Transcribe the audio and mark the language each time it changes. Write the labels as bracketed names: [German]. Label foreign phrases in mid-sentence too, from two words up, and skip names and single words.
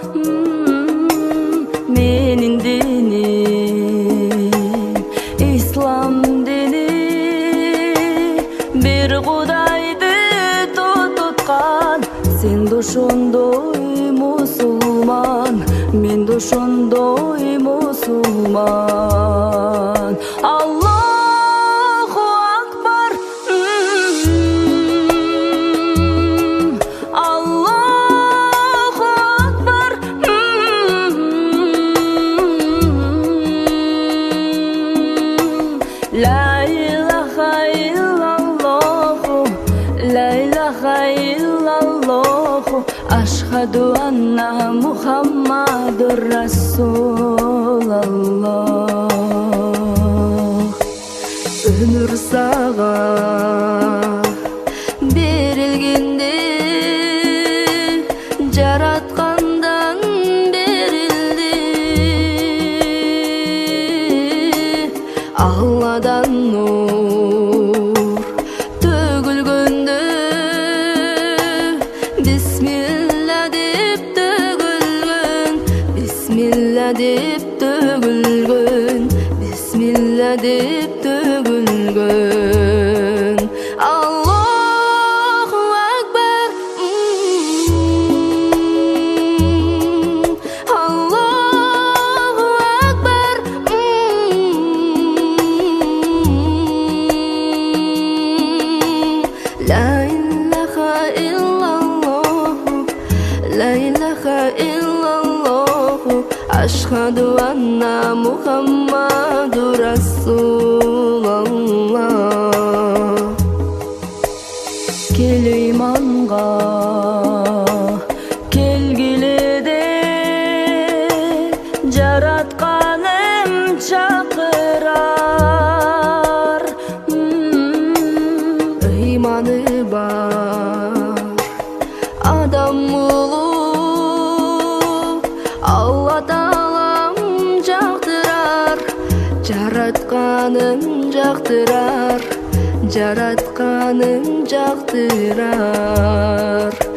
[Kyrgyz] Менин диним ислам дини, бир Кудайды тутуткан. Сен да ошондой мусулман, мен да ошондой мусулман. [Arabic] الله أكبر، الله أكبر، لا إله إلا الله، لا إله إلا الله، أشهد أن محمدا رسول الله. [Kyrgyz] Өмүр сага берилгенде, жараткандан берилди. Алладан нур төгүлгөндө, бисмилла деп төгүлгөн, бисмилла деп төгүлгөн, бисмилла деп төгүлгөн. [Arabic] الله أكبر، الله أكبر, لا إله إلا الله، لا إله إلا الله، أشهد أن محمدا رسول الله. [Kyrgyz] Кел иманга келгиле де, жаратканым чакырар. Иманы бар адам улуу, Алла таалам жактырар, жаратканын жактырар, жаратканын жактырар.